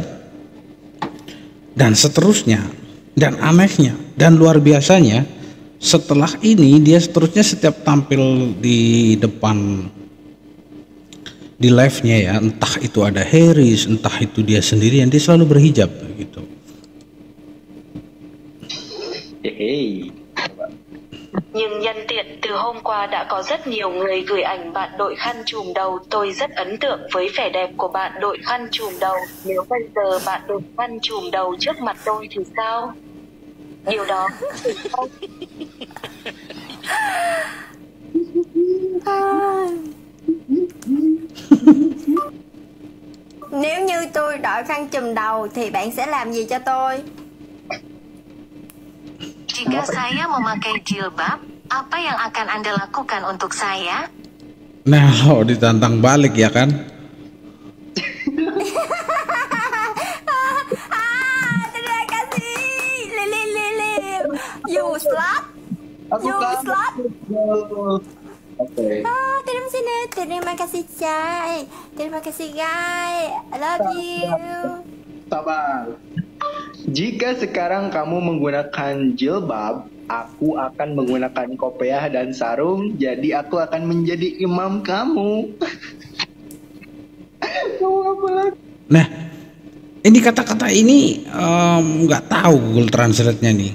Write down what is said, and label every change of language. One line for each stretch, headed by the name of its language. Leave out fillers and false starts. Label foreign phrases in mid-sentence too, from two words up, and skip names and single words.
Indonesian: Dan seterusnya. Dan anehnya dan luar biasanya, setelah ini dia seterusnya setiap tampil di depan di live-nya ya, entah itu ada Haris, entah itu dia sendirian, dia selalu berhijab gitu. Hey.
Vietnamese: Nhưng nhân tiện từ hôm qua đã có rất nhiều người gửi ảnh bạn đội khăn trùm đầu. Tôi rất ấn tượng với vẻ đẹp của bạn đội khăn trùm đầu. Nếu bây giờ bạn đội khăn trùm đầu trước mặt tôi thì sao? Điều đó không? Nếu như tôi đội khăn trùm đầu thì bạn sẽ làm gì cho tôi?
Indonesian: Jika saya memakai jilbab, apa yang akan Anda lakukan untuk saya? Nah, lo ditantang balik ya kan? Terima kasih. Lili.
English: You slut. You slut.
Indonesian: Oke. Terima kasih Cai. Terima kasih guys.
English: I love you.
Indonesian: Sabar. Jika sekarang kamu menggunakan jilbab, aku akan menggunakan kopiah dan sarung, jadi aku akan menjadi imam kamu. Nah, ini kata-kata ini nggak tahu Google Translate-nya nih.